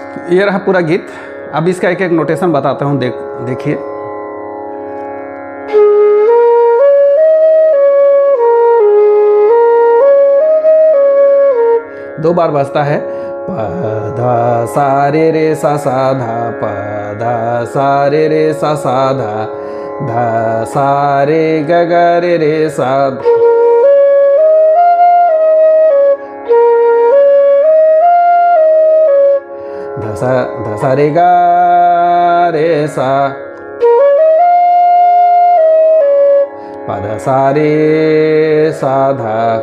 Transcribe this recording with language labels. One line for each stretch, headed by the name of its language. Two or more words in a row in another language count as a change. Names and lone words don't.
Hindi: ये रहा पूरा गीत। अब इसका एक एक नोटेशन बताता हूँ, देखिए। दो बार बजता है, प ध सा रे सा सा धा, प ध सा रे सा सा धा, ध सा रे ग रे सा, ध सा रे ग रे सा, प ध सा रे सा धा,